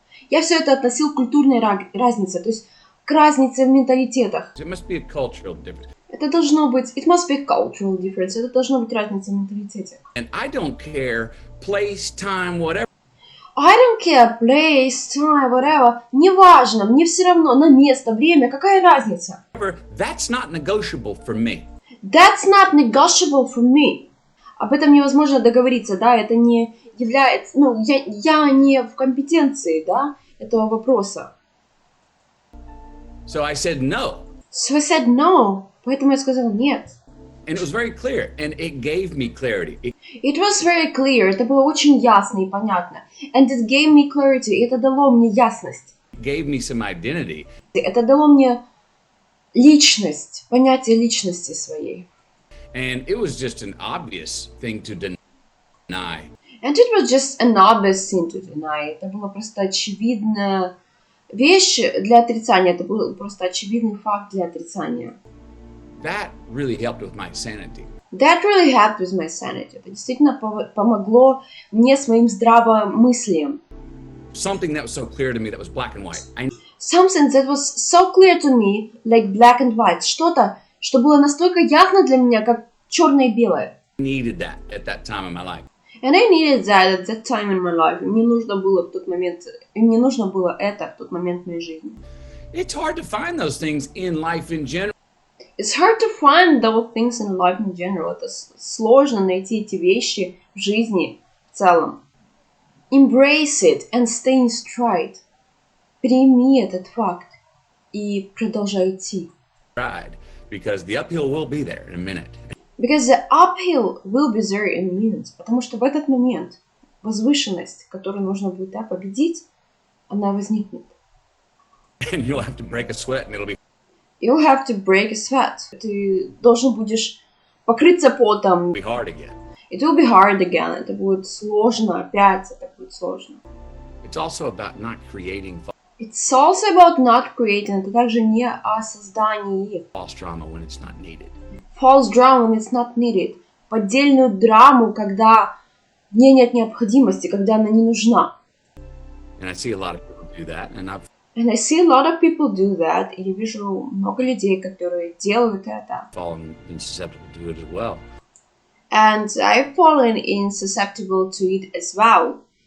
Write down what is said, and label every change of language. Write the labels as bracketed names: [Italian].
[Russian] Я все это относил к культурной разнице, то есть к разнице в менталитетах. [English] It must be a cultural difference. [Russian] Это должно быть, [English] it must be a cultural difference. [Russian] Это должно быть разница в менталитете. [English] And I don't care, place, time, whatever. I don't care, place, time, whatever. [Russian] Неважно, мне все равно, на место, время, какая разница? [English] That's not negotiable for me. That's not negotiable for me. [Russian] Об этом невозможно договориться, да, это не является, я не в компетенции, да, этого вопроса. [English] So I said no. So I said no, [Russian] поэтому я сказал нет. [English] And it was very clear, and it gave me clarity. It was very clear, [Russian] это было очень ясно и понятно. [English] And it gave me clarity, [Russian] это дало мне ясность. [English] It gave me some identity. [Russian] Это дало мне личность, понятие личности своей. [English] And it was just an obvious thing to deny. And it was just an obvious thing to deny. [Russian] Это была просто очевидная вещь для отрицания, это был просто очевидный факт для отрицания. [English] That really helped with my sanity. That really helped with my sanity. [Russian] Это действительно помогло мне с моим здравомыслием. [English] Something that was so clear to me that was black and white. Something that was so clear to me, like black and white. [Russian] Что-то, что было настолько ясно для меня, как черное и белое. [English] I needed that at that time in my life. And I needed that at that time in my life. [Russian] Мне нужно было в тот момент, мне нужно было это в тот момент в моей жизни. [English] It's hard to find those things in life in general. It's hard to find those things in life in general. [Russian] Это сложно найти эти вещи в жизни в целом. [English] Embrace it and stay in stride. [Russian] Прими этот факт и продолжай идти. [English] Right, because the uphill will be there in a minute. Because the uphill will be there in a minute. [Russian] Потому что в этот момент возвышенность, которую нужно будет победить, она возникнет. [English] And you'll have to break a sweat and it'll be... You'll have to break a sweat. [Russian] Ты должен будешь покрыться потом. [English] be hard again. It will be hard again. [Russian] Это будет сложно. Опять это будет сложно. [English] It's also about not creating It's also about not creating. [Russian] Это также не о создании. [English] false drama when it's not needed. False drama when it's not needed. [Russian] Поддельную драму, когда в ней нет необходимости, когда она не нужна. [English] And I see a lot of people do that, and And I see a lot of people do that. [Russian] И я вижу много людей, которые делают это. [English] fallen susceptible to it as well. And I've fallen susceptible to it as well.